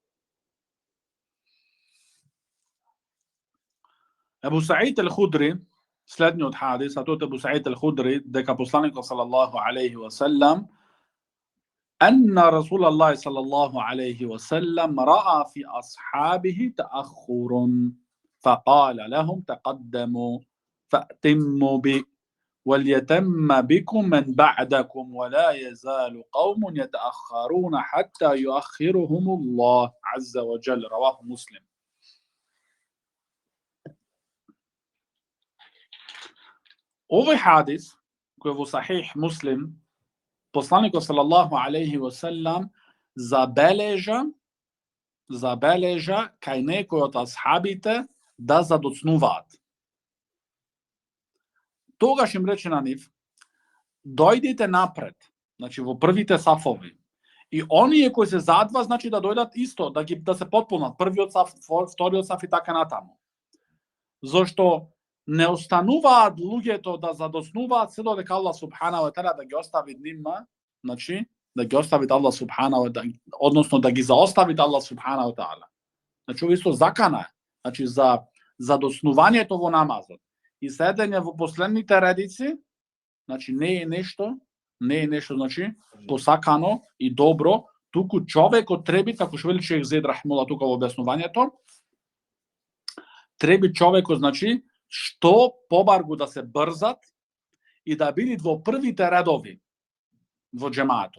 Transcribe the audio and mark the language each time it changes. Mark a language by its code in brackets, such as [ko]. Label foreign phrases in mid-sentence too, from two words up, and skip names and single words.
[mk] Ебу Саид ал-Худри Следниот хадис, а тоа е Абу Саид ал-Худри, дека посланикот [ar] صلى الله عليه وسلم أن رسول الله صلى الله عليه وسلم رأى في أصحابه تأخر فقال لهم تقدموا فأتموا بي وليتم بكم من بعدكم ولا يزال قوم يتأخرون حتى يؤخرهم الله عز وجل. رواه مسلم. [sr] Ovaj hadis koji je u [mk] Sahih Muslim, poslanik [ar] صلى الله عليه وسلم [mk] забележа кај некој од асхабите да задоцнуваат. Тогаш им рече на нив, дојдите напред, значи во првите сафови. И оние кои се зад вас, значи да дојдат исто, да се потполнат првиот саф, вториот саф и така натаму. Зошто не остануваат луѓето да задоцнуваат се додека Аллах [ar] سبحانه وتعالى [mk] да ги остави нима, значи да ги остави Аллах [ar] سبحانه وتعالى, [mk] односно да ги заостави Аллах [ar] سبحانه وتعالى. [mk] Значи ова исто закана, значи за задоцнувањето во намазот и седење во последните редици, значи не е нешто, значи посакано и добро, туку човекот треби, како што вели шејх Зейд рахимуллах тука во објаснувањето, треби човекот, значи, што побаргу да се брзат и да бидат во првите редови во џемаатот.